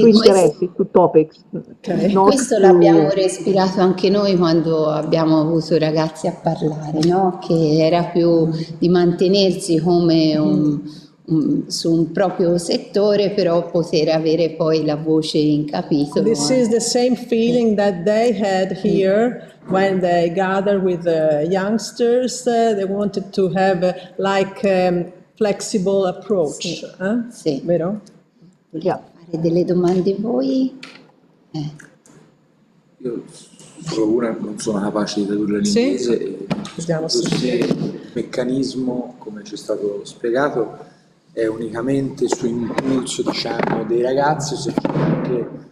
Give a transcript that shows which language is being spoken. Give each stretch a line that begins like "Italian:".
Italian: su interessi, su topics. questo l'abbiamo respirato anche noi quando abbiamo avuto ragazzi a parlare, no? Che era più di mantenersi come su un proprio settore, però poter avere poi la voce in capitolo.
English: This is the same feeling that they had here when they gathered with the youngsters. They wanted to have flexible approach.
Italian: Sì, Eh? sì. Vero? Volete fare delle domande voi? Io solo una, non sono capace di tradurre Sì? l'inglese. E Vediamo se se- il meccanismo, come ci è stato spiegato, è unicamente su impulso, diciamo, dei ragazzi o se c'è anche